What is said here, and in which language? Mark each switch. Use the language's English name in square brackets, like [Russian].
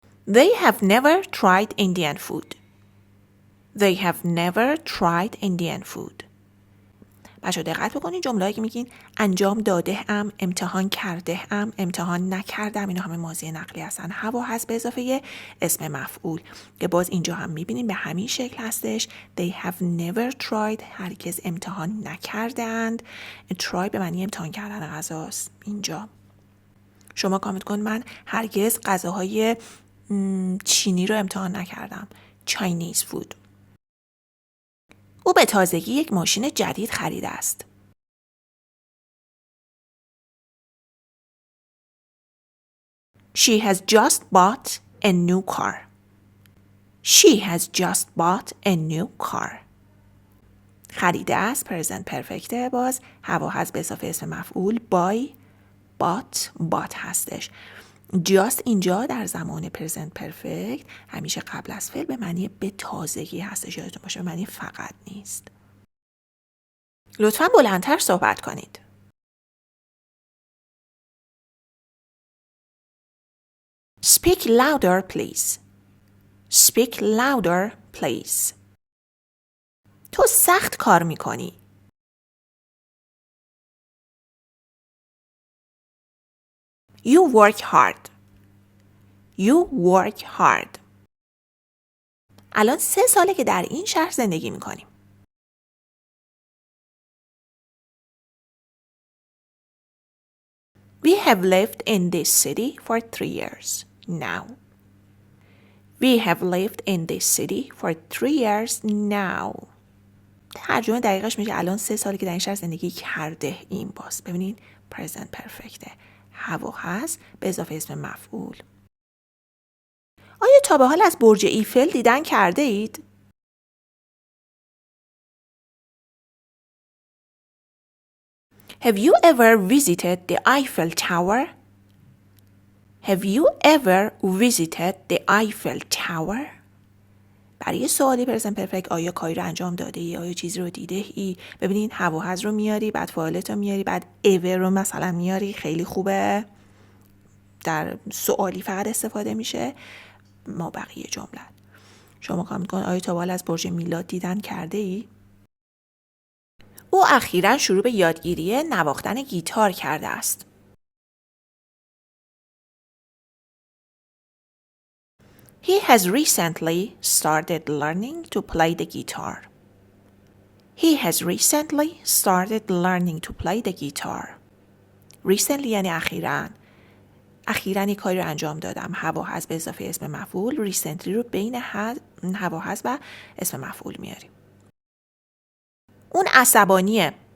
[English] They have never tried Indian food. They have never tried Indian food. [Persian] بچه‌ها دقت بکنین جمله‌ای که میگین انجام داده ام، امتحان کرده ام، امتحان نکردم، اینا همه ماضی نقلی هستن. هوا هست به اضافه اسم مفعول که باز اینجا هم میبینین به همین شکل هستش. [English] They have never tried [Persian] هرگز امتحان نکردند. try به معنی امتحان کردن غذاست. اینجا شما کامنت کن من هرگز غذاهای چینی رو امتحان نکردم. [English] Chinese food. [Persian] او به تازگی یک ماشین جدید خریده است. [English] She has just bought a new car. She has just bought a new car. [Persian] خریده است present perfect باز هوا هست به اضافه اسم مفعول buy bought هستش. just اینجا در زمان present perfect همیشه قبل از فعل به معنی به تازگی هستش. یادتون باشه به معنی فقط نیست. لطفاً بلندتر صحبت کنید. [English] Speak louder please. Speak louder please. [Persian] تو سخت کار میکنی. [English] You work hard. You work hard. [Persian] الان 3 ساله که در این شهر زندگی میکنیم. [English] We have lived in this city for 3 years now. We have lived in this city for 3 years now. [Persian] ترجمه دقیقش میشه الان 3 ساله که در این شهر زندگی کرده ایم. باز ببینین present perfect. هوا هست به اضافه اسم مفعول. آیا تا به حال از برج ایفل دیدن کرده اید؟ [English] Have you ever visited the Eiffel Tower? Have you ever visited the Eiffel Tower? [Persian] برای سوالی پرزنت پرفکت آیا کاری رو انجام داده ای؟ آیا چیزی رو دیده ای؟ ببینین have و has رو میاری، بعد فاعلت رو میاری، بعد ever رو مثلا میاری. خیلی خوبه. در سوالی فقط استفاده میشه. ما بقیه جمله. شما کامنت کن آیا تا آیا از برج میلاد دیدن کرده ای؟ او اخیراً شروع به یادگیری نواختن گیتار کرده است. [English] He has recently started learning to play the guitar. He has recently started learning to play the guitar. [Persian] Recently یعنی اخیراً. اخیراً یک کاری رو انجام دادم. have و has به اضافه اسم مفعول. recently رو بین have و has و اسم مفعول میاریم. اون عصبانیه.